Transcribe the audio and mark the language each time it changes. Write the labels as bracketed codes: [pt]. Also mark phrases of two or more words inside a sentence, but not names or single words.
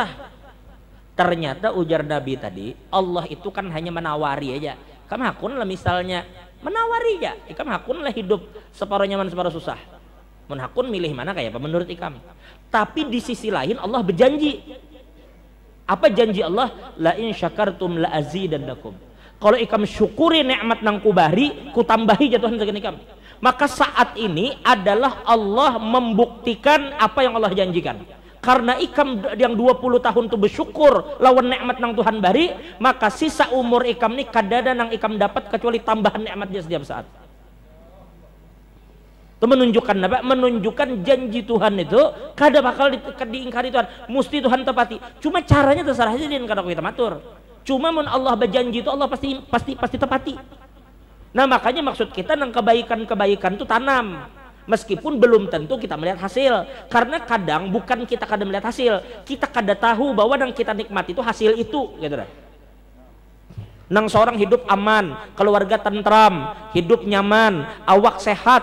[id] Ternyata ujar Nabi tadi, Allah itu kan hanya menawari aja. [bjn] Kamu hakun lah misalnya menawari aja. Ikam hakun lah hidup separuh nyaman separuh susah. Mun hakun milih mana kayak apa menurut ikam? Tapi di sisi lain Allah berjanji. Apa janji Allah? [ar] La in syakartum la azidannakum. [bjn] Kalau ikam syukuri nikmat nang kubari, ku tambahi jatuhan saking ikam. [id] Maka saat ini adalah Allah membuktikan apa yang Allah janjikan. [bjn] Karena ikam yang 20 tahun itu bersyukur lawan nikmat nang Tuhan bari, maka sisa umur ikam ini kadada nang ikam dapat kecuali tambahan nikmatnya setiap saat. [id] Itu menunjukkan apa? [bjn] Menunjukkan janji Tuhan itu kada bakal diingkari Tuhan. Mesti Tuhan tepati. Cuma caranya terserah aja din kada kita matur. Cuma mun Allah berjanji itu Allah pasti tepati. Nah makanya maksud kita nang kebaikan-kebaikan itu tanam. Meskipun belum tentu kita melihat hasil. Karena kadang bukan kita kada melihat hasil, kita kada tahu bahwa yang kita nikmati itu hasil itu, gitu dah. Nang seorang hidup aman, keluarga tentram, hidup nyaman, awak sehat.